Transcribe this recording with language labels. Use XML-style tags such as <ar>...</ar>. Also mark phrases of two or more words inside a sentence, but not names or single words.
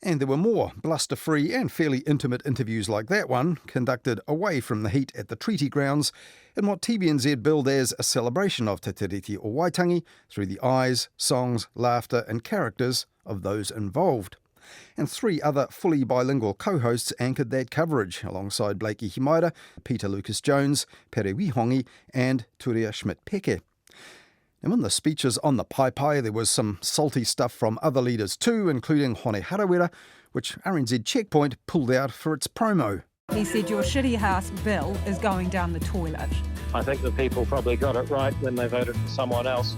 <en>And there were more bluster-free and fairly intimate interviews like that one, conducted away from the heat at the treaty grounds, in what TVNZ billed as a celebration of Te Tiriti o Waitangi through the eyes, songs, laughter and characters of those involved. And 3 other fully bilingual co-hosts anchored that coverage, alongside Blakey Himaira, Peter Lucas-Jones, Pere Waitangi and Turia Schmidt-Peke. And in the speeches on the pai, there was some salty stuff from other leaders too, including Hone Harawira, which RNZ Checkpoint pulled out for its promo. He said, your shitty house bill is going down the toilet. I think the people probably got it right when they voted for someone else.</en>